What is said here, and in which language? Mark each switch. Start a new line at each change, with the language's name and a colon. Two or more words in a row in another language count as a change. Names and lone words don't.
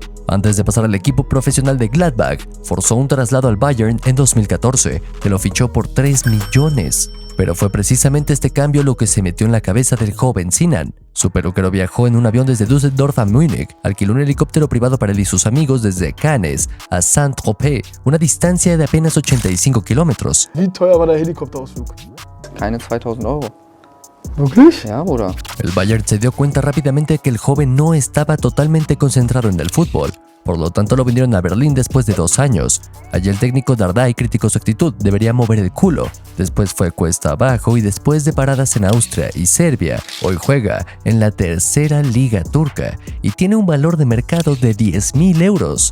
Spanish: Antes de pasar al equipo profesional de Gladbach, forzó un traslado al Bayern en 2014, que lo fichó por 3 millones. Pero fue precisamente este cambio lo que se metió en la cabeza del joven Sinan. Su peluquero viajó en un avión desde Düsseldorf a Múnich, alquiló un helicóptero privado para él y sus amigos desde Cannes a Saint-Tropez, una distancia de apenas 85 kilómetros.
German: Wie teuer war der Helikopterausflug? Keine 2.000 Euro. Wirklich? Ja, Bruder.
Spanish: El Bayern se dio cuenta rápidamente que el joven no estaba totalmente concentrado en el fútbol. Por lo tanto, lo vendieron a Berlín después de 2 años. Allí el técnico Dardai criticó su actitud, debería mover el culo. Después fue cuesta abajo y después de paradas en Austria y Serbia, hoy juega en la tercera liga turca y tiene un valor de mercado de 10.000 euros.